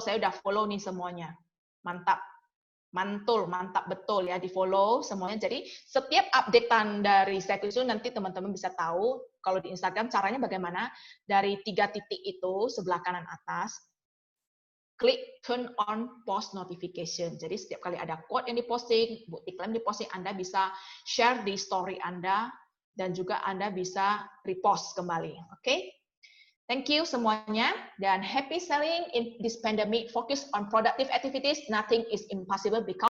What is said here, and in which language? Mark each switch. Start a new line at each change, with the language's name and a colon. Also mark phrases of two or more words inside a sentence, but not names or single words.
Indonesian: Saya udah follow nih semuanya. Mantap. Mantul, mantap betul ya, di follow semuanya. Jadi setiap updatean dari Stack itu nanti teman-teman bisa tahu. Kalau di Instagram caranya bagaimana? Dari 3 titik itu sebelah kanan atas, klik
English: turn on post notification.
Indonesian: Jadi setiap kali ada quote yang diposting, iklan diposting, Anda bisa share di story Anda dan juga Anda bisa repost kembali. Oke?
English: Thank you
Indonesian: semuanya, dan
English: happy selling in this pandemic. Focus on productive activities. Nothing is impossible because